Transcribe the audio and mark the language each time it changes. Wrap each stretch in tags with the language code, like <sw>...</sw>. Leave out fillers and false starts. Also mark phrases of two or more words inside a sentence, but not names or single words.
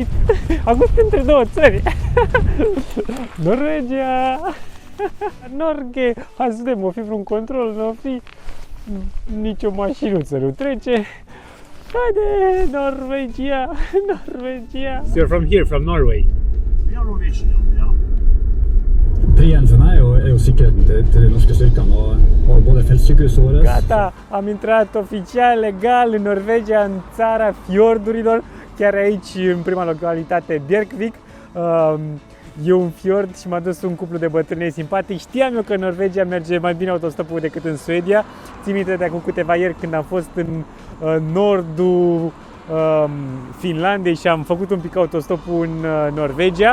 <ro>Acum sunt între două țări. Norvegia! Norge! Hai să vedem, o fi vreun control, nu o fi nicio mașinuță nu trece. Haide, Norvegia, Norvegia.</ro> <en>So you're from here, from Norway?</en> <no>Vi har Norwegian, ja. Prien for meg er jo sikkerheten til de norske styrkene og har både feltsykehuset vårt.</no> <ro>Gata, am intrat oficial, legal în Norvegia, în țara fiordurilor, chiar aici, în prima localitate, Bjerkvik. E un fiord și m-a dus un cuplu de bătrâni simpatici. Știam eu că în Norvegia merge mai bine autostopul decât în Suedia. Țin minte de acum câteva ieri când am fost în nordul Finlandei și am făcut un pic autostopul în Norvegia.</ro>